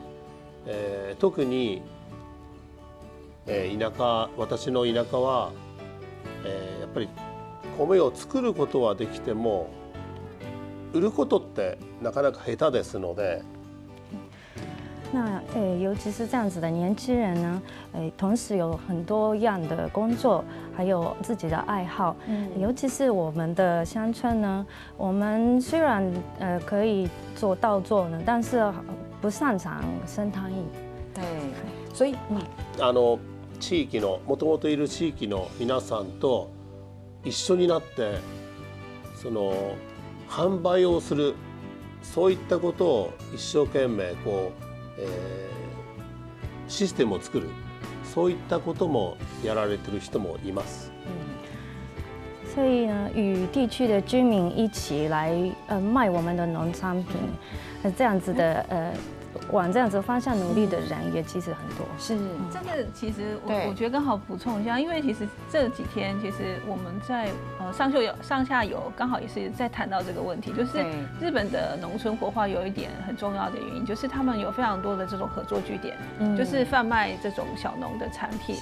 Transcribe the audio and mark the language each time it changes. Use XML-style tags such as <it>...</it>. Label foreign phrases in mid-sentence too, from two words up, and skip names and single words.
<ja>特に私の田舎は、やっぱり米を作ることはできても売ることってなかなか下手ですので。</ja> <zh>那尤其是这样子的年轻人呢，同时有很多样的工作，还有自己的爱好。尤其是我们的乡村呢，我们虽然可以做稻作呢，但是不擅長生態。对，所以</zh> <ja>地域のもともといる地域の皆さんと一緒になって販売をする、そういったことを一生懸命システムを作る、そういったこともやられてる人もいます。</ja> <zh>所以呢，与地区的居民一起来卖我们的农产品，这样子的往这样子方向努力的人也其实很多。是这个其实我觉得刚好补充一下，因为其实这几天其实我们在上下游刚好也是在谈到这个问题，就是日本的农村活化有一点很重要的原因，就是他们有非常多的这种合作据点，就是贩卖这种小农的产品。</zh>